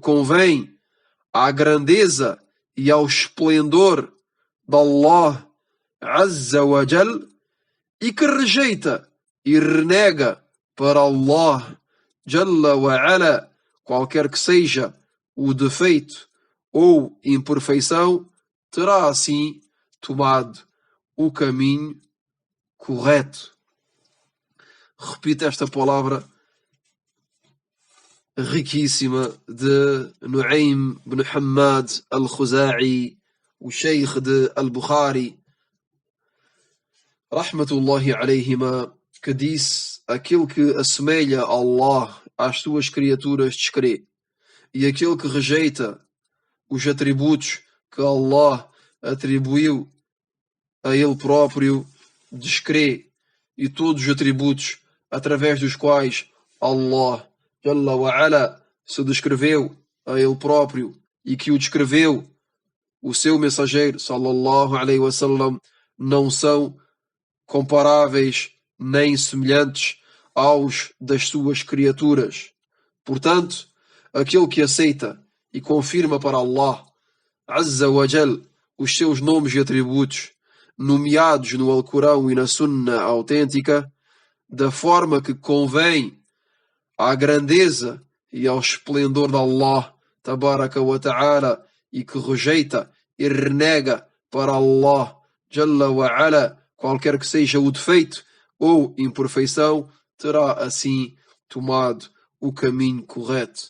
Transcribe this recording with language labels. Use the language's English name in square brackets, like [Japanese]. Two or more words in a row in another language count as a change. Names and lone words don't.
[Portuguese] convém à grandeza e ao esplendor de Allah [Arabic] عز وجل, [Portuguese] e que rejeita e renega para Allah [Arabic] جل وعلا [Portuguese] qualquer que seja o defeito ou imperfeição, terá assim tomado o caminho correto. Repito esta palavra riquíssima de Nu'aym ibn Hammad al-Khuza'i, o sheikh de Al-Bukhari, [Arabic] رحمة الله عليهما, [Portuguese] que disse: aquele que assemelha Allah às suas criaturas, descrê. E aquele que rejeita os atributos que Allah atribuiu a ele próprio, descrê. E todos os atributos através dos quais Allah [Arabic] جل وعلا [Portuguese] se descreveu a ele próprio e que o descreveu o seu mensageiro, [Arabic] صلى الله عليه وسلم, [Portuguese] não são comparáveis nem semelhantes aos das suas criaturas. Portanto, aquele que aceita e confirma para Allah [Arabic] عز وجل [Portuguese] os seus nomes e atributos nomeados no Alcorão e na Sunna autêntica, da forma que convém à grandeza e ao esplendor de Allah [Arabic] تبارك وتعالى, [Portuguese] e que rejeita e renega para Allah [Arabic] جل وعلا [Portuguese] qualquer que seja o defeito ou imperfeição, terá assim tomado o caminho correto.